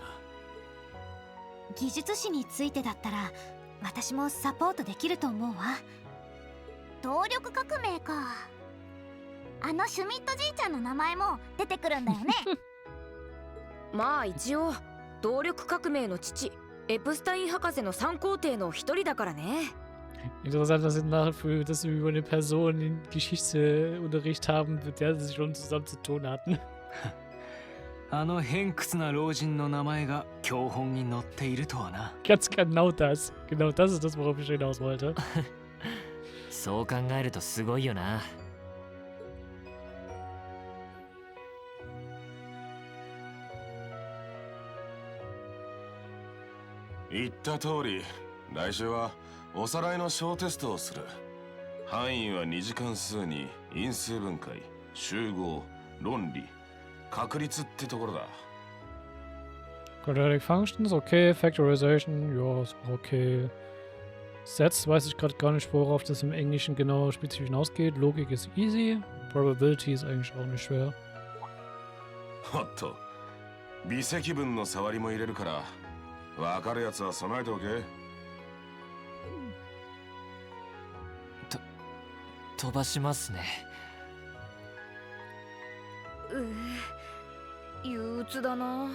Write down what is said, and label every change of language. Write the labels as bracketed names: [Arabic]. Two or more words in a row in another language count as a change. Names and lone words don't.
[Japanese] 技術史についてだったら私もサポートできると思うわ。動力革命か。あのシュミットじいちゃんの名前も出てくるんだよね。まあ一応動力革命の父エプスタイン博士の3皇帝の一人だからね。 [German] Interessant, dass wir über eine Person in Geschichtsunterricht haben, mit der sie schon zusammen zu tun hatten. [Japanese] あの偏屈な老人の名前が教本に載っているとはな。 [German] Ganz genau das. Genau das ist das, worauf ich hinaus wollte. [Japanese] そう考えるとすごいよな。言った通り、来週はおさらいの小テストをする。範囲は2次関数に因数分解、集合、論理、確率ってところだ。 [English] Quadratic Functions, okay. Factorization, [German] ja, ist okay. Sets weiß ich gerade gar nicht, worauf das im Englischen genau spezifisch hinausgeht. Logik ist easy. Probability ist eigentlich auch nicht schwer. [Japanese] おっと、微積分の触りも入れるから、わかるやつは備えておけ。飛ばしますね。憂鬱だな。